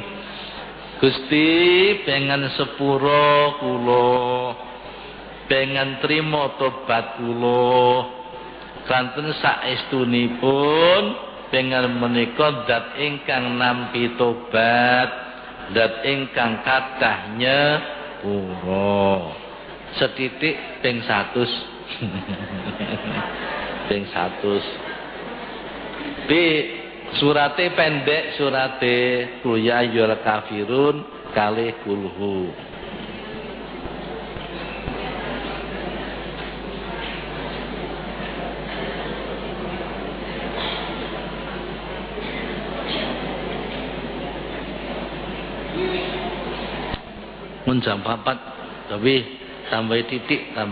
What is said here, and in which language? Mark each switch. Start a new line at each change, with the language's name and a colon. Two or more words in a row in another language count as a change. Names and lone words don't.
Javanese: Gusti pengen sepuro kula, pengen trima tobat kula, kanten saestunipun pengen menika zat ingkang nampi tobat, zat ingkang kathah nyepuro. Setitik ping 100. Ping 100. Surate pendek, surate Qul ya ayyuhal kafirun kalih kulhu. Mun jam 4 tapi tambah titik.